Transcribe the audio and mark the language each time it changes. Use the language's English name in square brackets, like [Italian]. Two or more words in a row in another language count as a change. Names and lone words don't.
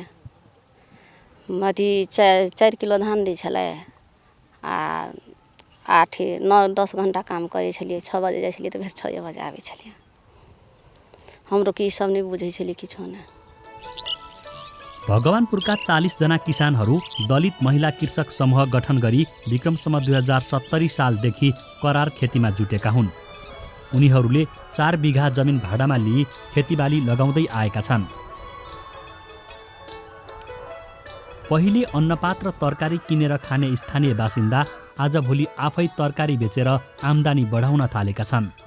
[Maithili] अथी 4 किलो धान दै छलै आ 8-9-10 घंटा काम करे छलिए। 6 बजे जाइ छलिए तो फिर 6 बजे आबै छलिए। हमरो के ई सब नहीं बुझै छली किछो ने। [Nepali] भगवानपुरका 40 जना किसानहरू दलित महिला कृषक समूह गठन गरी विक्रमसम्म 2070 सालदेखि करार खेतीमा जुटेका हुन्। उनीहरूले 4 बिघा जमिन भाडामा लिई खेतीबाली लगाउँदै आएका छन्। पहिले अन्नपात र तरकारी किनेर खाने स्थानीय बासिन्दा आजभोलि आफै तरकारी बेचेर आम्दानी बढाउन थालेका छन्।